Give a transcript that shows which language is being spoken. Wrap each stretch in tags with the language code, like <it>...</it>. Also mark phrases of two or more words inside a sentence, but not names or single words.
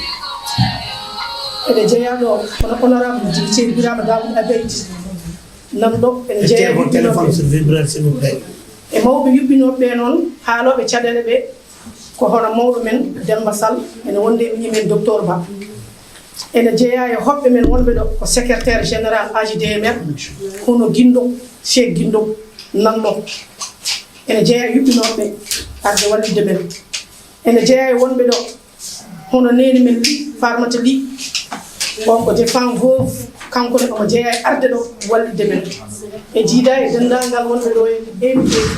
<ff>eɗe jeeya ɗo hono</ff> <fr>honorable député</fr> <ff>Birama Daoud Abeid nan ɗo en jeeya</ff> <fr>téléphone sur vibreur s'il vous plaît</fr> <ff>e mawɓe yuɓɓinoɓe noon haaloɓe caɗele ɓe ko hono mawɗo men Demba Sall ene wonde e men docteur Ba ene jeeya e hoɓɓe men wonɓe ɗo ko</ff> <fr>secrétaire général</fr> <ff>AJDMR hono Guindo Cheikh Guindo nan ɗo ene jeeya e yuɓɓinoɓe arde wallide men ene jeeya e wonɓe ɗo hono neni men Li Farmata Li on ko</ff> <fr>défend veuve</fr> <ff>kanko ne omo jeeya e arde ɗo wallide men e jiida e denndangal wonɓe ɗo e invité</ff>